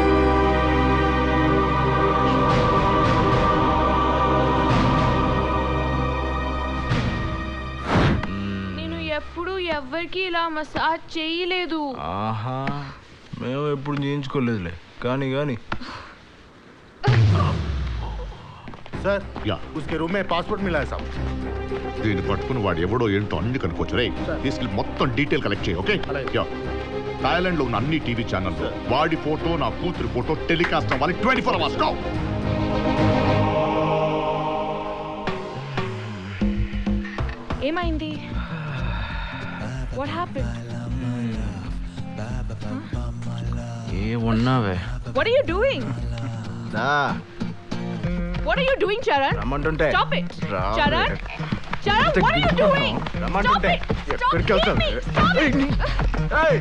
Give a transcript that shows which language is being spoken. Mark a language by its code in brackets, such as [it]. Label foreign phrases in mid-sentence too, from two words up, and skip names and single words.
[te] నేను ఎప్పుడు ఎవరికి ఇలా మసాజ్ చేయలేదు. ఆహా, మేము ఎప్పుడు చేయించుకోలేదులే. కానీ [hi] సార్ उसके रूम में पासपोर्ट मिला है साहब. [te] దీన్ని పట్టుకుని వాడు ఎవడో ఏంటో అన్ని కనుక్కోవచ్చు. రే తీసుకెళ్ళి మొత్తం [en] detail collect [te] చేయి. ఓకే? థాయిలాండ్ లో ఉన్న అన్ని టీవీ ఛానల్లో వాడి ఫోటో, నా కూతురి ఫోటో టెలికాస్ట్ అవ్వాలి 24 hours. గో. ఏమైంది? [en] What happened? [te] ఏమున్నావే? [en] What are you doing? [te] దా [en] What are you doing, Charan? [te] రమ్మంటుంటే. [en] Stop it. [te] రా. [en] Charan, what are you doing? [te] రమ్మంటుంటే. [en] Stop it. Stop [te] ఎక్కడికి వెళ్తావు? [en] me. Stop it. ఏయ్.